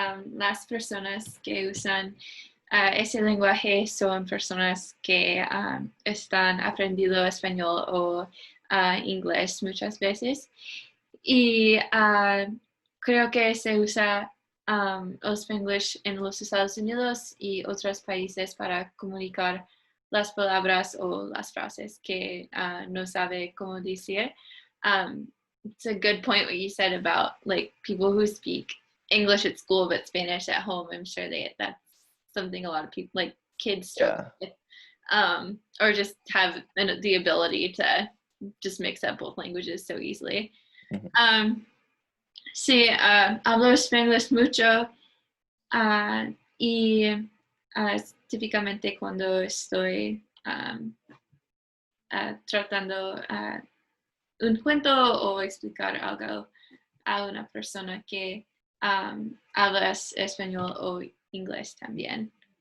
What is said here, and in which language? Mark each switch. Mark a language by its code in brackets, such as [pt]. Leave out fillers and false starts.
[es] Las personas que usan ese lenguaje son personas que están aprendiendo español o inglés muchas veces. Y creo que se usa el Spanglish en los Estados Unidos y otros países para comunicar las palabras o las frases que no sabe cómo decir. [en] It's a good point what you said about like people who speak English at school but Spanish at home. I'm sure that's something a lot of people, like kids, struggle with, or just have the ability to just mix up both languages so easily. [es] Sí, hablo Spanglish mucho y típicamente cuando estoy tratando un cuento o explicar algo a una persona que habla español o inglés también.